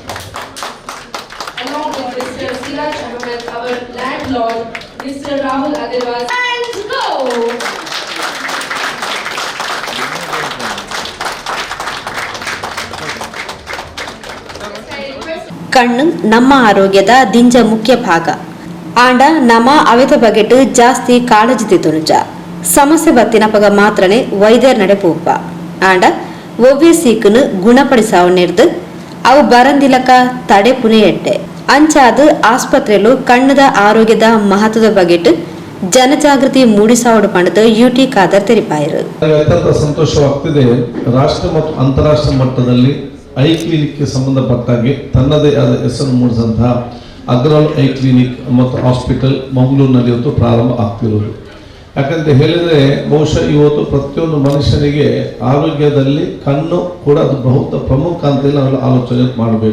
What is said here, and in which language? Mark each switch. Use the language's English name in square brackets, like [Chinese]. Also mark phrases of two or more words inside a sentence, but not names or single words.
[English] Along with Mr. Siraj Ahmed, our landlord, Mr. Rahul Agarwal, and go! [Tulu] ಕಣ್ಣು ನಮ್ಮ ಆರೋಗ್ಯದ ದಿಂಜ ಮುಖ್ಯ ಭಾಗ. ಆಂಡ ನಮ್ಮ ಅವೆತ ಬಗೆಟ್ ಜಾಸ್ತಿ ಕಾಳಜಿ ತಿತುನುಜ ಸಮಸ್ಯೆ ಬತ್ತಿನಪಗ ಮಾತ್ರನೇ ವೈದ್ಯರ ನಡೆ ಪೋಪ ಆಂಡ ಒವ್ವೆ ಸೀಕನು ಗುಣಪಡಿಸಾವಣಿರ್ದು ಅವು ಬರಂದಿಲಕ ತಡೆ ಪುನೆ ಎಟ್ಟೆ ಅಂಚಾದ ಆಸ್ಪತ್ರೆಲು ಕಣ್ಣದ ಆರೋಗ್ಯದ ಮಹತ್ವದ ಬಗೆಟ್ ಜನಜಾಗೃತಿ ಮೂಡಿಸಾವಡು ಪಂಡದ ಯುಟಿ ಖಾದರ್ ತೆರಿಪಾಯರು. [Kannada] ಅತ್ಯಂತ ಸಂತೋಷವಾಗ್ತಿದೆ. ರಾಷ್ಟ್ರ ಮತ್ತು ಅಂತಾರಾಷ್ಟ್ರೀಯ ಮಟ್ಟದಲ್ಲಿ ಐ ಕ್ಲಿನಿಕ್ಗೆ ಸಂಬಂಧಪಟ್ಟಾಗೆ ತನ್ನದೇ ಆದ ಹೆಸರು ಮೂಡಿಸಿದಂತಹ ಅಗ್ರವಾಲ್ [English] eye clinic [Kannada] ಮತ್ತು ಹಾಸ್ಪಿಟಲ್ ಮಂಗಳೂರಿನಲ್ಲಿ ಇವತ್ತು ಪ್ರಾರಂಭ ಆಗ್ತಿರೋದು. ಯಾಕಂತ ಹೇಳಿದರೆ ಬಹುಶಃ ಇವತ್ತು ಪ್ರತಿಯೊಂದು ಮನುಷ್ಯನಿಗೆ ಆರೋಗ್ಯದಲ್ಲಿ ಕಣ್ಣು ಕೂಡ ಅದು ಬಹುತ ಪ್ರಮುಖ ಅಂತೇಳಿ ನಾವೆಲ್ಲ ಆಲೋಚನೆ ಮಾಡಬೇಕು.